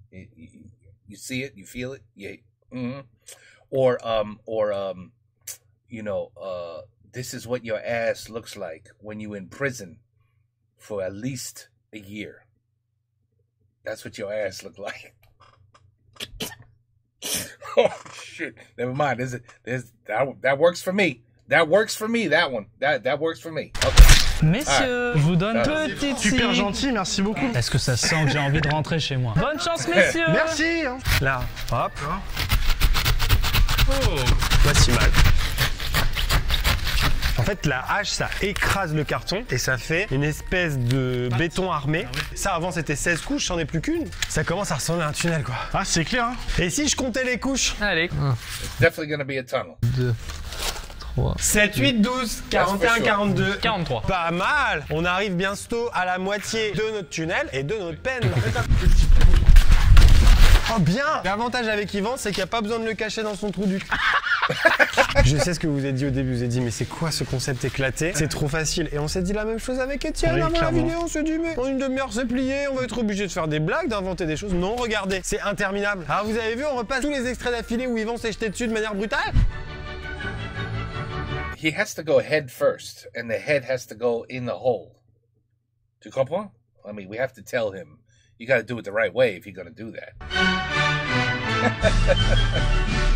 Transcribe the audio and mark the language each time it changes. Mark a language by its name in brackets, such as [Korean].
[English] You see it, you feel it, yeah. Mm-hmm. Or you know, this is what your ass looks like when you're in prison for at least a year. That's what your ass look like. Oh shit! Never mind. That works for me. That works for me. That one. That works for me. Okay. [French] Messieurs, je vous donne petite Super gentil, merci beaucoup. Est-ce que ça sent que j'ai envie de rentrer chez moi? Bonne chance, messieurs. Merci. Là, hop. Oh, pas si mal. En fait, la hache, ça écrase le carton et ça fait une espèce de béton armé. Ça, avant, c'était 16 couches, j'en ai plus qu'une. Ça commence à ressembler à un tunnel, quoi. Ah, c'est clair, hein. Et si je comptais les couches? Allez. [English] It's definitely gonna be a tunnel. [French] 2, 3, 7, 8, 12, 41, 42. 43. Pas mal. On arrive bientôt à la moitié de notre tunnel et de notre peine. Oh bien. L'avantage avec Yvan, c'est qu'il n'y a pas besoin de le cacher dans son trou du cul. Je sais ce que vous avez dit au début, vous avez dit mais c'est quoi ce concept éclaté? C'est trop facile. Et on s'est dit la même chose avec Étienne Oui, avant la clairement. vidéo, on s'est dit mais en une demi-heure c'est plié, on va être obligé de faire des blagues, d'inventer des choses. Non, regardez, c'est interminable. Alors vous avez vu, on repasse tous les extraits d'affilée où Yvan s'est jeté dessus de manière brutale. [English] He has to go head first, and the head has to go in the hole. [French] Tu comprends? [English] I mean, we have to tell him, you gotta do it the right way if you're gonna do that.